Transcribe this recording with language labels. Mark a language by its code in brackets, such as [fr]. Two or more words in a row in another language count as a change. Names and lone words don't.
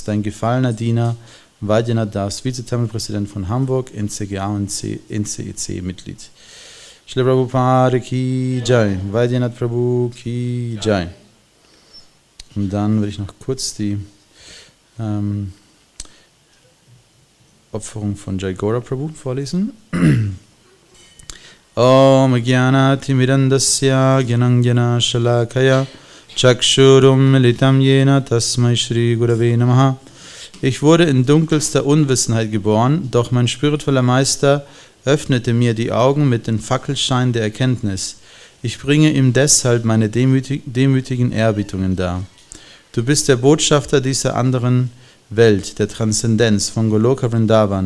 [de] Dein gefallener Diener, Vaidyanatha Das, Vize-Tempelpräsident von Hamburg, NCGA und NCEC-Mitglied. [hi] Srila Prabhupada ki Jai, Vaidyanatha Prabhu ki Jai. [de] Und dann würde ich noch kurz die Opferung von Jai Gaura Prabhu vorlesen. [sa] Om Jnanati Mirandasya Gyanangyana Shalakaya Chakshurum Militam Yena Tasmai Shri Gurave Namaha. [de] Ich wurde in dunkelster Unwissenheit geboren, doch mein spiritueller Meister öffnete mir die Augen mit dem Fackelschein der Erkenntnis. Ich bringe ihm deshalb meine demütigen Erbietungen dar. Du bist der Botschafter dieser anderen Welt, der Transzendenz von Goloka Vrindavan.